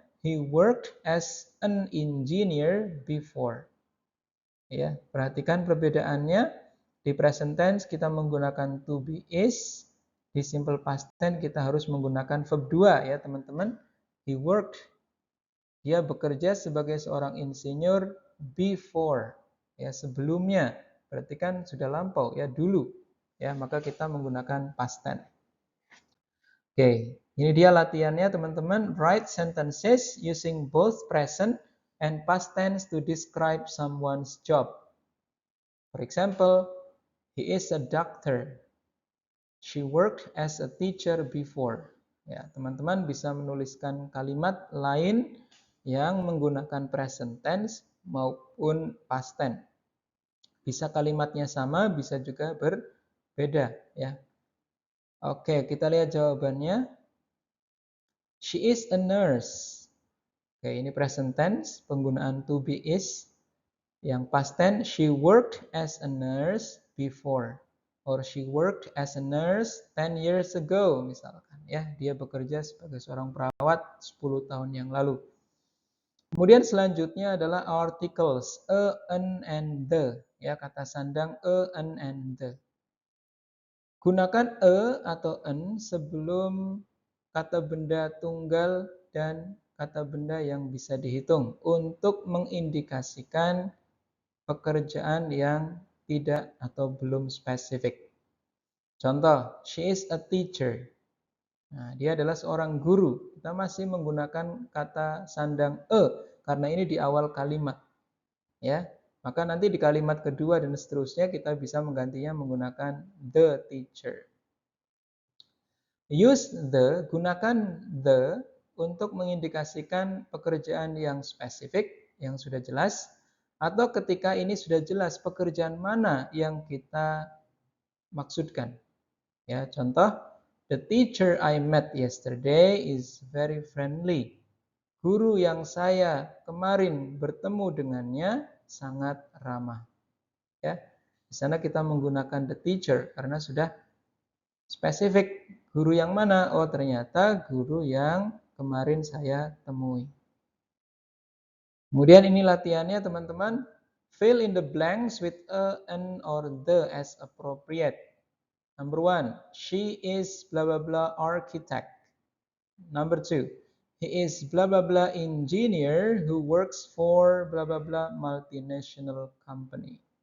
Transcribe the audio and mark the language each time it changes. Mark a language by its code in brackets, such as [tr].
[en] He worked as an engineer before. [id] Ya, perhatikan perbedaannya. Di present tense kita menggunakan to be is, di simple past tense kita harus menggunakan verb 2 ya, teman-teman. [en] He worked. [id] Dia bekerja sebagai seorang insinyur before. Ya, sebelumnya. Berarti kan sudah lampau ya, dulu. Ya, maka kita menggunakan past tense. Oke, ini dia latihannya teman-teman. [en] Write sentences using both present and past tense to describe someone's job. For example, he is a doctor. She worked as a teacher before. [id] Ya, teman-teman bisa menuliskan kalimat lain yang menggunakan present tense maupun past tense. Bisa kalimatnya sama, bisa juga berbeda. Beda ya. Oke, kita lihat jawabannya. [en] She is a nurse. [id] Oke, ini [en] present tense, [id] penggunaan [en] to be is. [id] Yang [en] past tense, she worked as a nurse before. Or she worked as a nurse 10 years ago, [id] misalkan. Ya, dia bekerja sebagai seorang perawat 10 tahun yang lalu. Kemudian selanjutnya adalah articles, a, an, and the. Ya, kata sandang a, an, and the. Gunakan atau an sebelum kata benda tunggal dan kata benda yang bisa dihitung untuk mengindikasikan pekerjaan yang tidak atau belum spesifik. Contoh, [en] she is a teacher. [id] Nah, dia adalah seorang guru. Kita masih menggunakan kata sandang karena ini di awal kalimat. Ya, maka nanti di kalimat kedua dan seterusnya kita bisa menggantinya menggunakan the teacher. [en] Use the, [id] gunakan the untuk mengindikasikan pekerjaan yang spesifik, yang sudah jelas, atau ketika ini sudah jelas pekerjaan mana yang kita maksudkan. Ya, contoh, [en] the teacher I met yesterday is very friendly. [id] Guru yang saya kemarin bertemu dengannya sangat ramah. Ya, di sana kita menggunakan the teacher karena sudah spesifik. Guru yang mana? Oh, ternyata guru yang kemarin saya temui. Kemudian ini latihannya teman-teman. [en] Fill in the blanks with a, an, or the as appropriate. Number 1, she is blah blah blah architect. Number 2, he is blah blah blah engineer who works for blah blah blah multinational company.